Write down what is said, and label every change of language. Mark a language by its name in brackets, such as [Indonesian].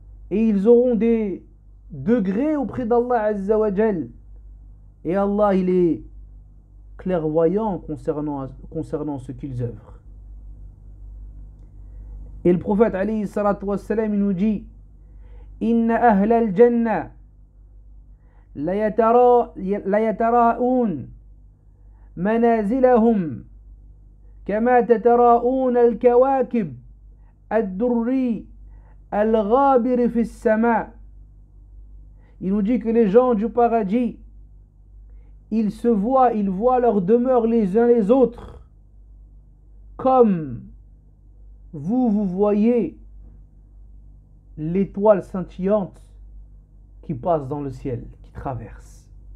[French] Et ils auront des degrés auprès d'Allah Azza wa Jalla et Allah il est clairvoyant concernant ce qu'ils œuvrent. Et le prophète alayhi salatu wassalam il nous dit [Arabic] inna ahla al-jannah la yatara'un منازلهم كما تتراءون الكواكب الدري الغابر في السماء. [French] Il nous dit que les gens du paradis, ils voient leur demeure les uns les autres, comme vous voyez l'étoile scintillante qui passe dans le ciel, qui traverse.